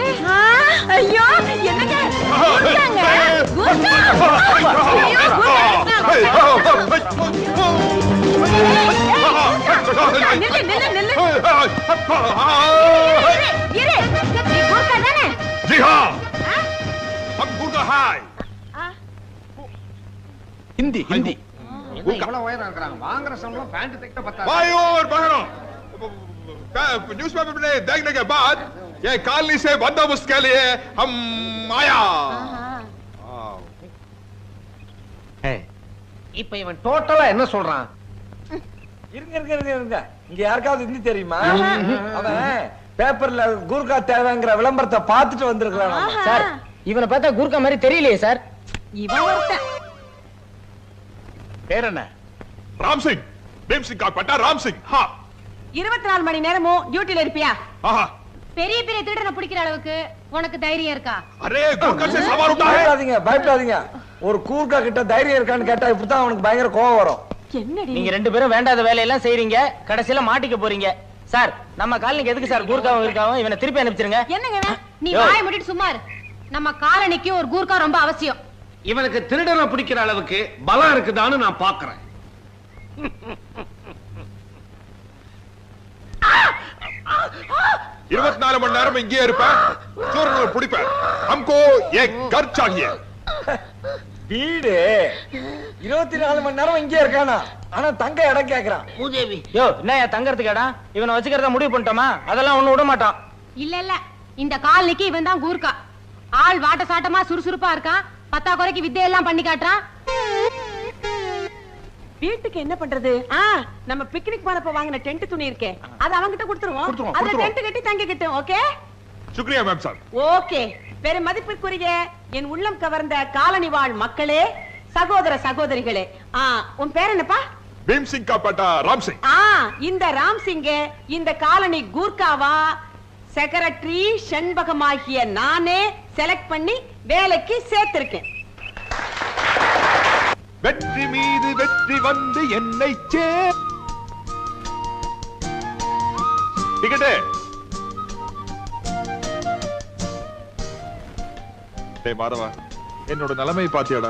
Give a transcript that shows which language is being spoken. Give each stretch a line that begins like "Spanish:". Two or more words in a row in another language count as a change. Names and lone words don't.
Tamil: ஐயோ என்னங்க கூர்க்காங்க, கூர்க்கா. ஐயோ, கூர்க்கா. நில்லு நில்லு நில்லு. இரு, நீ கூர்க்கா தானே?
Hindi: जी हाँ हम गुर्गा हाय
Tamil: ஹிந்தி ஹிந்தி.
Hindi: गुर्गा
Tamil: இவ்வளவு உயரம் இருக்கிறாங்க, வாங்குற சம்பளம் பேண்ட் தைக்க பத்தாது.
Hindi: भाइयों और बहनों न्यूज़पेपर में देखने के बाद ये कॉलोनी से बंदोबस्त के लिए हम आया
Tamil: இப்ப இவன் டோட்டலா என்ன சொல்றான்? இருங்க இருங்க இருங்க இருங்க, இங்க யாருக்காவது ஹிந்தி தெரியுமா? அவன் பேப்பர்ல கூர்க்கா தேவைங்கிற விளம்பரத்தை பார்த்துட்டு வந்திருக்கான். சார், இவனை பார்த்தா கூர்க்கா மாதிரி தெரியலையே சார். இவன் ஒருத்தன். பேர் என்ன?
Hindi: राम सिंह भीम सिंह का पट्टा राम सिंह हाँ
Tamil: 24 மணி நேரமும் டியூட்டில இருப்பியா?
Hindi: हाँ
Tamil: பெரிய பெரிய திருடனை பிடிக்கிற அளவுக்கு உனக்கு தைரியம் இருக்கா?
Hindi: अरे गुर्गा से सवार उठा है
Tamil: பயப்படாதீங்க பயப்படாதீங்க. ஒரு கூர்க்கா கிட்ட தைரியம் இருக்கான்னு கேட்டா இப்படித்தான் அவனுக்கு பயங்கர கோவம் வரும். என்னடி நீங்க ரெண்டு பேரும் வேண்டாத வேலையெல்லாம் செய்றீங்க, கடைசியில மாட்டிக்க போறீங்க. சார், நம்ம காலனிக்கு எதுக்கு சார் கூர்க்காவும் இருக்காவும்? இவனை திருப்பி அனுப்பிச்சிருங்க. என்னங்க இவன்? நீ வாயை மூடிட்டு சும்மா இரு. நம்ம காலனிக்கு ஒரு கூர்க்கா ரொம்ப அவசியம். இவனுக்கு திருடனை பிடிக்கிற அளவுக்கு பலம் இருக்குதான்னு நான் பாக்குறேன். 24 மணி நேரம் இங்கே இருப்பேன் சூரனை பிடிப்பேன்
Hindi: हमको एक घर चाहिए
Tamil: வீடு 24 மணி நேரம் இங்கே இருக்கானா? ஆனா தங்க இடம் கேக்குறான். மூதேவி. யோ, என்னயா தங்கறதுக்கு இடம்? இவனை வச்சுக்கிறத முடிவு பண்ணிட்டோமா? அதெல்லாம் ஒண்ணு விட மாட்டான். இல்ல இல்ல, இந்த காலனிக்கு இவன் தான் கூர்க்கா. ஆள் வாட்ட சாட்டமா சுறுசுறுப்பா இருக்கான், பத்தா குறைக்கு வித்தையெல்லாம் பண்ணி காட்டுறான். வீட்டுக்கு என்ன பண்றது? நம்ம பிக்னிக் போனப்ப வாங்கின டென்ட் துணி இருக்கே, அது அவங்கிட்ட கொடுத்துருவோம். அதுல டென்ட் கட்டி தங்கிக்கிட்டோம். ஓகே
Hindi: शुक्रिया मैम साहब
Tamil: ஓகே. பெரும் மதிப்பிற்குரிய என் உள்ளம் கவர்ந்த காலனி வாழ் மக்களே, சகோதர சகோதரிகளே, உன் பேர் என்னப்பா?
Hindi: भीम सिंह का पट्टा राम सिंह
Tamil: இந்த ராம் சிங்க இந்த காலனி கூர்க்காவா செக்ரட்டரி செண்பகமாகிய நானே செலக்ட் பண்ணி வேலைக்கு சேர்த்திருக்கேன். வெற்றி மீது வெற்றி வந்து என்னை டிக்கெட்டு டேய் மாதவா, என்னோட நிலைமை பாத்தியாடா?